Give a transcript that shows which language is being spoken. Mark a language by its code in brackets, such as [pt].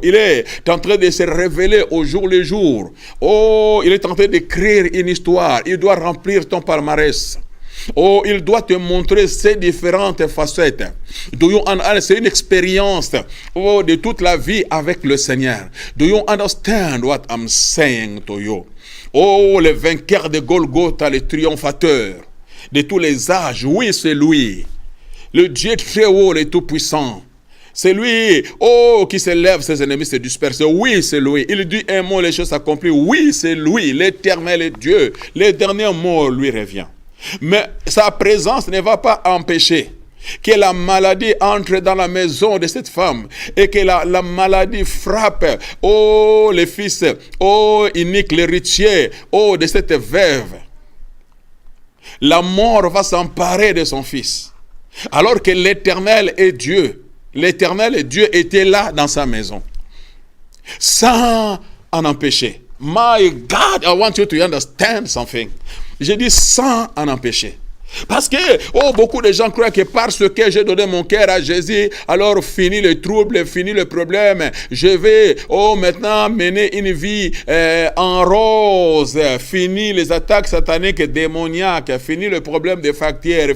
[fr] Il est en train de se révéler au jour le jour. Oh, il est en train d'écrire une histoire. Il doit remplir palmarès. Oh, il doit te montrer ses différentes facettes. C'est une expérience de toute la vie avec le Seigneur. [en] Do you understand what I'm saying to you? [fr] Oh, le vainqueur de Golgotha, le triomphateur de tous les âges. Oui, c'est lui. Le Dieu très haut et tout-puissant. C'est lui, oh, qui s'élève, ses ennemis se dispersent. Oui, c'est lui. Il dit un mot, les choses s'accomplissent. Oui, c'est lui, l'Éternel Dieu. Le dernier mot lui revient. Mais sa présence ne va pas empêcher que la maladie entre dans la maison de cette femme et que la maladie frappe, oh, les fils, oh, unique, l'héritier, oh, de cette veuve. La mort va s'emparer de son fils. Alors que l'Éternel est Dieu. L'Éternel Dieu était là dans sa maison, sans en empêcher. [en] My God, I want you to understand something. [fr] Je dis sans en empêcher. Parce que, oh, beaucoup de gens croient que parce que j'ai donné mon cœur à Jésus, alors fini le trouble, fini le problème. Je vais, oh, maintenant mener une vie en rose. Fini les attaques sataniques et démoniaques. Fini le problème des facteurs.